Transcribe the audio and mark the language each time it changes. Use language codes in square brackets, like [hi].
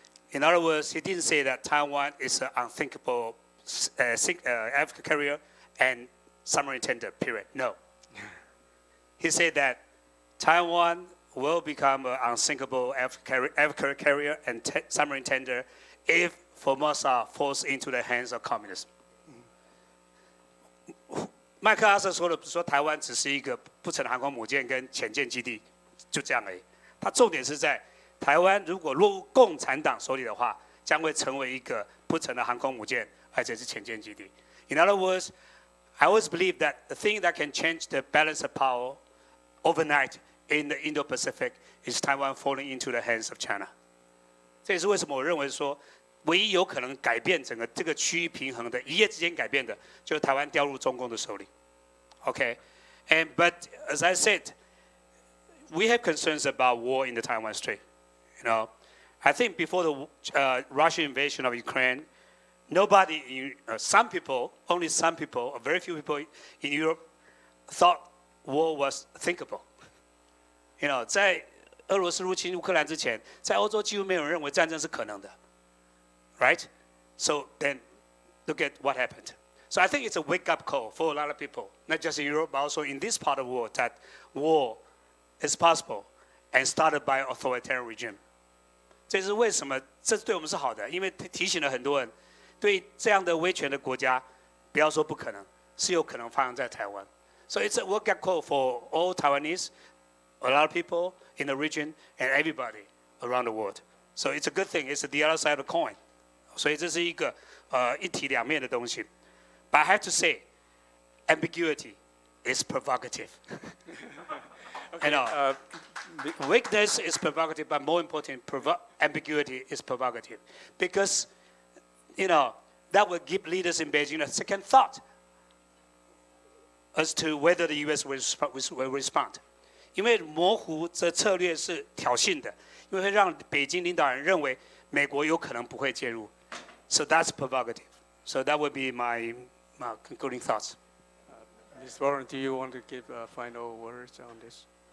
[en] In other words, he didn't say that Taiwan is an unthinkable aircraft carrier and submarine tender, period. No. He said that Taiwan will become an unsinkable aircraft carrier and submarine tender if Formosa falls into the hands of communism. [zh] 麦克阿瑟说的说台湾只是一个不成航空母舰跟潜舰基地，就这样而已。他重点是在台湾如果落入共产党手里的话，将会成为一个不成的航空母舰，而且是潜舰基地。 [en] In other words, I always believe that the thing that can change the balance of power overnight in the Indo-Pacific is Taiwan falling into the hands of China. [zh] 这也是为什么我认为说，唯一有可能改变整个这个区域平衡的，一夜之间改变的，就是台湾掉入中共的手里。 [en] Okay, but as I said, we have concerns about war in the Taiwan Strait. You know, I think before the Russian invasion of Ukraine, nobody, some people, only some people, or very few people in Europe thought war was thinkable. You know, [zh] 在俄罗斯入侵乌克兰之前，在欧洲几乎没有人认为战争是可能的。 [en] Right? So then, look at what happened. So I think it's a wake-up call for a lot of people, not just in Europe, but also in this part of the world, that war is possible and started by an authoritarian regime. [zh] 这是为什么？这对我们是好的，因为提醒了很多人，对这样的威权的国家，不要说不可能，是有可能发生在台湾。 [en] So it's a wake-up call for all Taiwanese, a lot of people in the region, and everybody around the world. So it's a good thing. It's the other side of the coin. [zh] 所以这是一个一体两面的东西。 [en] But I have to say, ambiguity is provocative. Okay, You know, weakness is provocative, but more important, ambiguity is provocative, because you know that will give leaders in Beijing a second thought as to whether the U.S. will respond. [zh] 因为模糊这策略是挑衅的，因为会让北京领导人认为美国有可能不会介入。 [en] So that's provocative. So that would be my concluding thoughts. Ms. Warren, do you want to give final words on this?